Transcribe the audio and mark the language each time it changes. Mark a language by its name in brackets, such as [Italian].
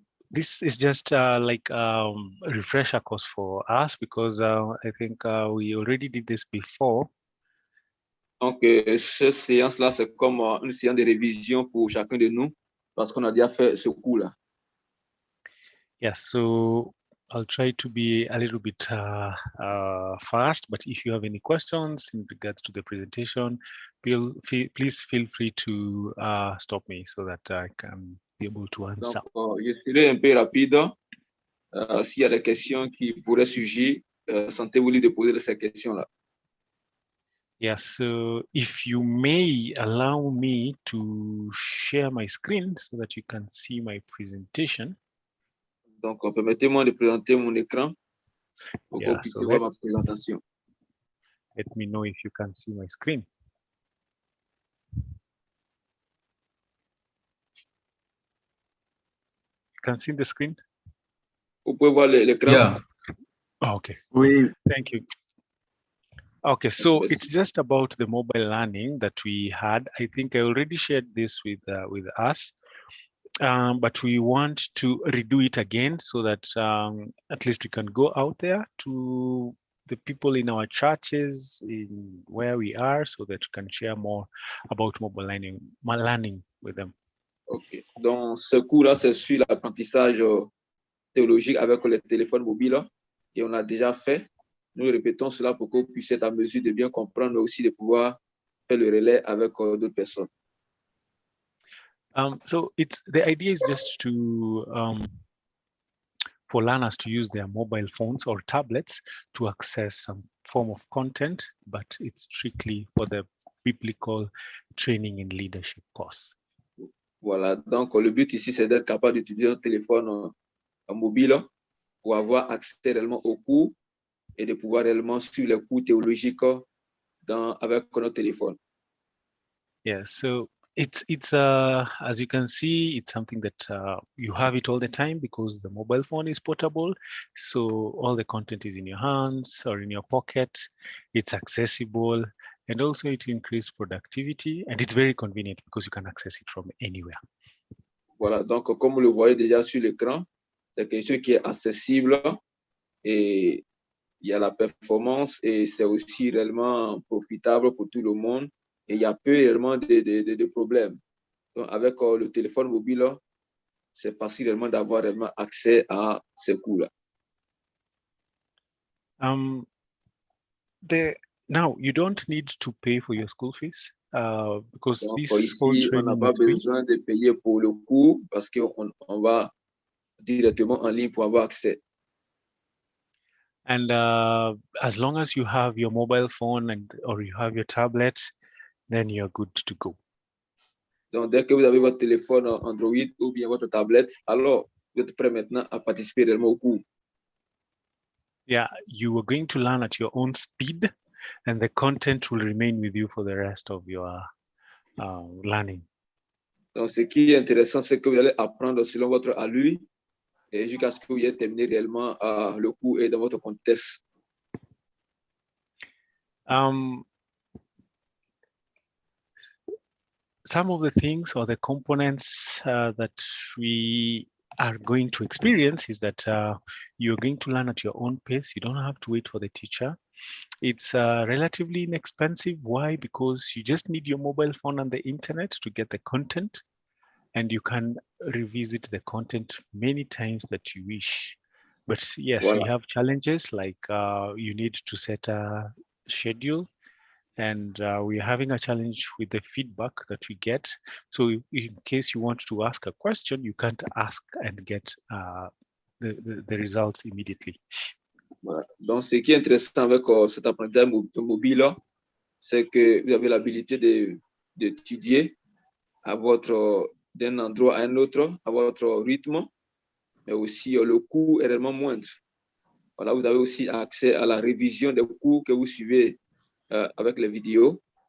[English] This is just like a refresher course for us because I think we already did this before. [French] Donc, cette séance-là, c'est comme une séance de révision pour chacun de nous parce qu'on a déjà fait ce cours-là. [English] Yes, so I'll try to be a little bit fast, but if you have any questions in regards to the presentation, please feel free to stop me so that I can be able to answer. [French] Donc, je serai un peu rapide. S'il y a des questions qui pourraient surgir, sentez-vous libre de poser ces questions-là. [English] Yes, so if you may allow me to share my screen so that you can see my presentation. [French] Donc, permettez-moi de présenter mon écran pour que vous puissiez voir ma présentation. [English] Let me know if you can see my screen. You can see the screen? [French] Vous pouvez voir l'écran? [English] Yeah. Oh, okay. [French] Oui. [English] Thank you. Okay, so it's just about the mobile learning that we had. I think I already shared this with us, but we want to redo it again so that at least we can go out there to the people in our churches, in where we are, so that we can share more about mobile learning with them. OK. [French] Donc, ce cours-là, c'est sur l'apprentissage théologique avec les téléphones mobiles. Et on a déjà fait. Nous répétons cela pour que vous puissiez être en mesure de bien comprendre, mais aussi de pouvoir faire le relais avec d'autres personnes. [English] So the idea is just to for learners to use their mobile phones or tablets to access some form of content, but it's strictly for the biblical training in leadership course. [French] Voilà, donc le but ici, c'est d'être capable d'utiliser un téléphone mobile pour avoir accès réellement aux cours et de pouvoir réellement suivre les cours théologiques avec notre téléphone. [English] Yeah, so it's as you can see, it's something that you have it all the time because the mobile phone is portable. So all the content is in your hands or in your pocket. It's accessible, and also it increases productivity, and it's very convenient because you can access it from anywhere. [French] Voilà, donc comme vous le voyez déjà sur l'écran, c'est quelque chose qui est accessible et il y a la performance et c'est aussi réellement profitable pour tout le monde et il y a peu réellement de problèmes. Donc avec le téléphone mobile, c'est facile réellement d'avoir réellement accès à ces cours-là. [English] Now you don't need to pay for your school fees because [French] donc, [English] this [French] ici, on n'a pas besoin de payer pour le cours parce qu'on va directement en ligne pour avoir accès. [English] And as long as you have your mobile phone or you have your tablet, then you're good to go. [French] Donc, dès que vous avez votre téléphone Android ou bien votre tablette, alors vous êtes prêt maintenant à participer réellement au cours. [English] Yeah, you are going to learn at your own speed, and the content will remain with you for the rest of your learning. [French] Donc, ce qui est intéressant, c'est que vous allez apprendre selon votre allure et jusqu'à ce que vous ayez terminé réellement le cours et dans votre contexte. [English] Some of the things or the components that we are going to experience is that you're going to learn at your own pace. You don't have to wait for the teacher. It's relatively inexpensive. Why? Because you just need your mobile phone and the internet to get the content, and you can revisit the content many times that you wish. But yes, [French] Voilà. [English] we have challenges like you need to set a schedule, and we're having a challenge with the feedback that we get. So in case you want to ask a question, you can't ask and get the results immediately. [French] Voilà. Donc, ce qui est intéressant avec cet apprentissage mobile, c'est que vous avez l'habilité d'étudier d'un endroit à un autre, à votre rythme, mais aussi le coût est réellement moindre. Voilà, vous avez aussi accès à la révision des cours que vous suivez avec les vidéos.